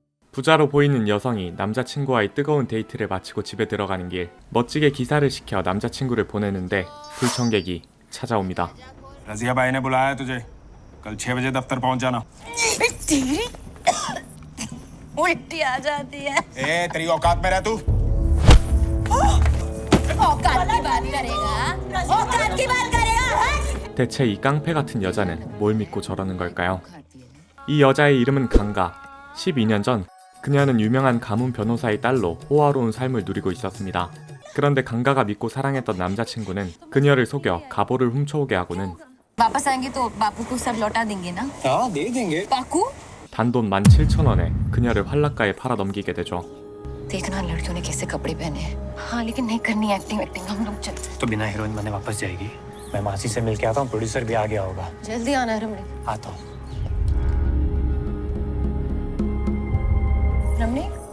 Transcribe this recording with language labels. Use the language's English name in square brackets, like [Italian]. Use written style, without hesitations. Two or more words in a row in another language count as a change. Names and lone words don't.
[Korean] 부자로 보이는 여성이 남자친구와의 뜨거운 데이트를 마치고 집에 들어가는 길, 멋지게 기사를 시켜 남자친구를 보내는데 불청객이 찾아옵니다. [Hindi] रजिया भाई ने बुलाया है तुझे। कल 6 बजे दफ्तर पहुंच जाना। तेरी उल्टी आ जाती है। ए तेरी औकात में रह तू। औकात की बात करेगा? औकात की बात करेगा? [Korean] 대체 이 깡패 같은 여자는 뭘 믿고 저러는 걸까요? 이 여자의 이름은 강가. 12년 전 그녀는 유명한 가문 변호사의 딸로 호화로운 삶을 누리고 있었습니다. 그런데 강가가 믿고 사랑했던 남자친구는 그녀를 속여 가보를 훔쳐오게 하고는 [Hindi] वापस आएंगे तो बापू को सब लौटा देंगे ना? हाँ दे देंगे। बाकू [Korean] 단돈 17,000원에 그녀를 활락가에 팔아 넘기게 되죠. [Hindi] देखना लड़कियों ने कैसे कपड़े पहने हैं। हाँ लेकिन नहीं करनी [English] acting acting [Hindi] हम लोग चलते तो बिना हीरोइन बने वापस जाएगी। मैं मासी से मिल के आता हूँ, प्रोड्यूसर भी आ गया होगा। जल्दी आना है रमणी। आता हूँ। रमणी